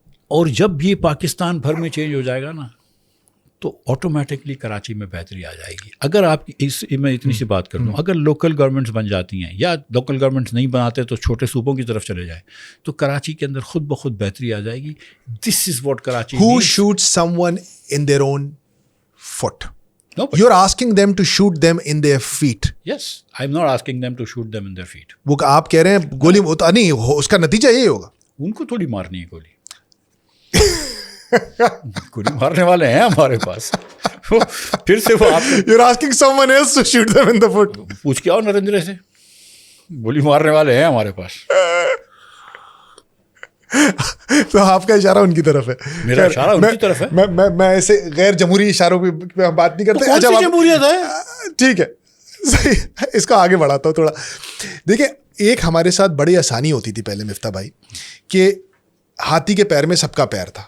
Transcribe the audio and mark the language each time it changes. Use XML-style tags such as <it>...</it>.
<ur>اور جب یہ پاکستان بھر میں چینج ہو جائے گا نا تو آٹومیٹکلی کراچی میں بہتری آ جائے گی. اگر آپ میں اتنی سی بات کر دوں, اگر لوکل گورنمنٹس بن جاتی ہیں یا لوکل گورنمنٹس نہیں بناتے تو چھوٹے صوبوں کی طرف چلے جائیں تو کراچی کے اندر خود بخود بہتری آ جائے گی.</ur> <en>This is what Karachi. Who shoots someone in their own foot? You're asking them to shoot them in their feet. Yes, I'm not asking them to shoot them in their feet.</en> <ur>وہ آپ کہہ رہے ہیں گولی نہیں, اس کا نتیجہ یہی ہوگا. ان کو تھوڑی مارنی ہے گولی. گولی مارنے والے ہیں ہمارے پاس. پھر سے وہ آپ</ur> <en>You're asking someone else to shoot them in the foot.</en> <ur>پوچھ کے آؤ نریندر سے, گولی مارنے والے ہیں ہمارے پاس. تو آپ کا اشارہ ان کی طرف ہے. میرا اشارہ ان کی طرف ہے. میں ایسے غیر جمہوری اشاروں پہ ہم بات نہیں کرتے. کون سی جمہوریت ہے؟ ٹھیک ہے, صحیح, اس کو آگے بڑھاتا ہوں تھوڑا. دیکھیں, ایک ہمارے ساتھ بڑی آسانی ہوتی تھی پہلے مفتاح بھائی کہ ہاتھی کے پیر میں سب کا پیر تھا.</ur>